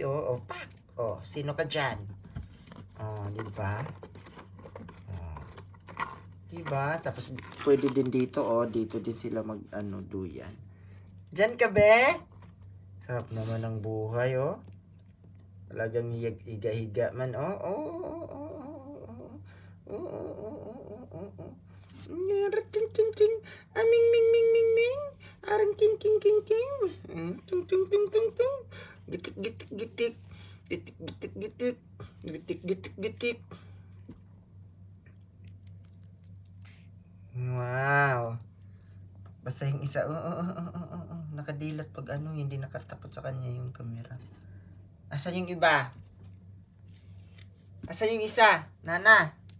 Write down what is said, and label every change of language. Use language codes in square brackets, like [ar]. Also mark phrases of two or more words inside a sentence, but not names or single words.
[tl] Oh, pak. Oh, sino ka dyan? Oh, di ba? Oh. Di ba? Tapos pwede din dito, oh, dito din sila mag-ano, duyan. Diyan ka, be? Sarap naman ng buhay, oh. Talagang higa-higa man. Ting ting ting. Aming ming ming ming ming. Arang king king king king. Tung tung tung tung tung. Gitik gitik gitik. Gitik gitik gitik. Gitik gitik gitik. Wow. Basta yung isa. Nakadilat pag ano, hindi nakatapat sa kanya yung camera. Asan yung iba? Asan yung isa? Nana?